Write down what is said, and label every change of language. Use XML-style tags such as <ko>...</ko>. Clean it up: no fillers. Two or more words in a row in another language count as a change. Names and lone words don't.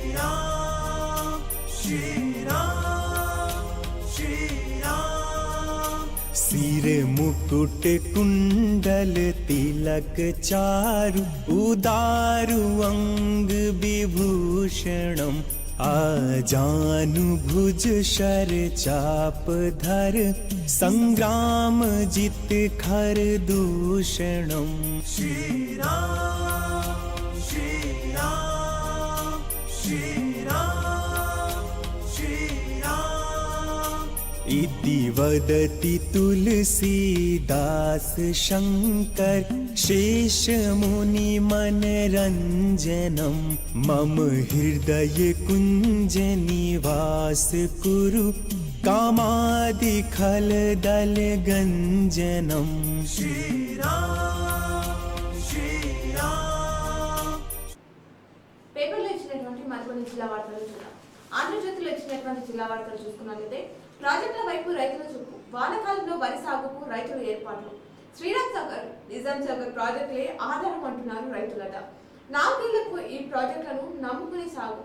<awa>राम श्री राम श्री राम सिर मुकुट कुंडल तिलक चारु उदारु अंग विभूषणम आजानुभुज शर चाप धर संग्राम जित खर दूषणम श्री राम श्री राम श्री राम श्री राम इति वदति तुलसीदास शंकर शेष मुनि मनरंजनम मम हृदय कुंज निवास कुरु कामादि खल दल गंजनम श्री राम श्री राम</awa> <te>పేపర్లో ఇచ్చినటువంటి మరికొన్ని జిల్లా వార్తలు చూద్దాం. ఆంధ్రజ్యోతిలో ఇచ్చినటువంటి జిల్లా వార్తలు చూసుకున్నట్లయితే ప్రాజెక్టుల వైపు రైతుల చూపు, వానాకాలంలో వరి సాగుకు రైతుల ఏర్పాట్లు. శ్రీరామ్ సాగర్, నిజాం సాగర్ ప్రాజెక్టులే ఆధారం అంటున్నారు రైతులట. 4 ఏళ్లకు ఈ ప్రాజెక్టులను నమ్ముకుని సాగు.</te>